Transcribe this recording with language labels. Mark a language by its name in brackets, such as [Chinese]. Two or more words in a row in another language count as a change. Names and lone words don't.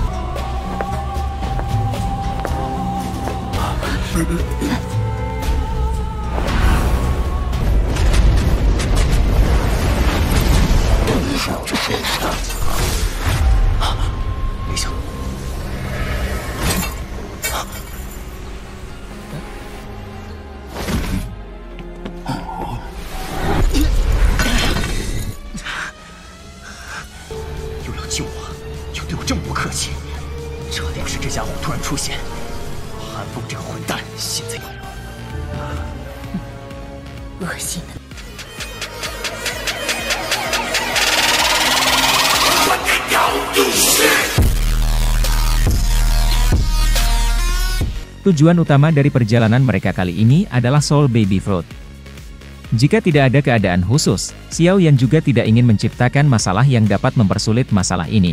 [Chinese] 没想到，又要救我，又对我这么不客气，这要是这家伙突然出现，韩风这个混蛋现在恶心的。 [Indonesian] Tujuan utama dari perjalanan mereka kali ini adalah Soul Baby Fruit. Jika tidak ada keadaan khusus, Xiao Yan juga tidak ingin menciptakan masalah yang dapat mempersulit masalah ini.